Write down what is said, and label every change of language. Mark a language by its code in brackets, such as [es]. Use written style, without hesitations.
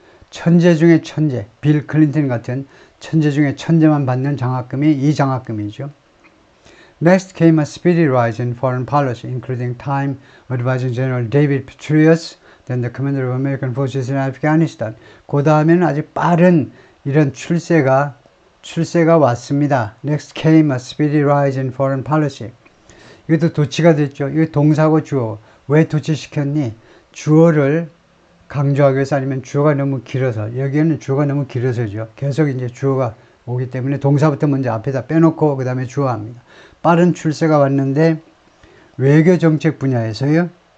[ko] 천재 중에 천재, 빌 클린턴 같은 천재 중에 천재만 받는 장학금이 이 장학금이죠. [en] Next came a speedy rise in foreign policy, including time advising General David Petraeus, then the commander of American forces in Afghanistan. [ko] 그 다음에는 아주 빠른 이런 출세가 왔습니다. [en] Next came a speedy rise in foreign policy. [ko] 이것도 도치가 됐죠. 이거 동사고 주어. 왜 도치시켰니? 주어를 강조하기 위해서, 아니면 주어가 너무 길어서. 여기에는 주어가 너무 길어서죠. 계속 이제 주어가 오기 때문에 동사부터 먼저 앞에다 빼놓고 그 다음에 주어 합니다. 빠른 출세가 왔는데 외교 정책 분야에서요.